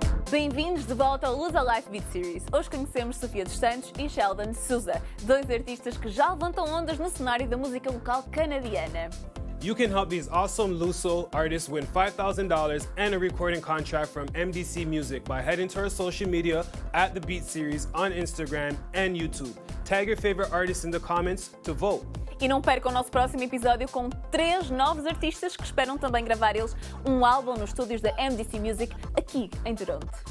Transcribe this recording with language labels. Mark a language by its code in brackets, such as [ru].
[pt] Bem-vindos de volta ao LusoLife Beat Series. Hoje conhecemos Sophia Dos Santos e Sheldon De Souza, dois artistas que já levantam ondas no cenário da música local canadiana. [en] You can help these awesome Luso artists win $5,000 and a recording contract from MDC Music by heading to our social media at The Beat Series on Instagram and YouTube. Tag your favorite artists in the comments to vote. [pt] E não percam o nosso próximo episódio com 3 novos artistas que esperam também gravar eles um álbum nos estúdios da MDC Music aqui em Toronto.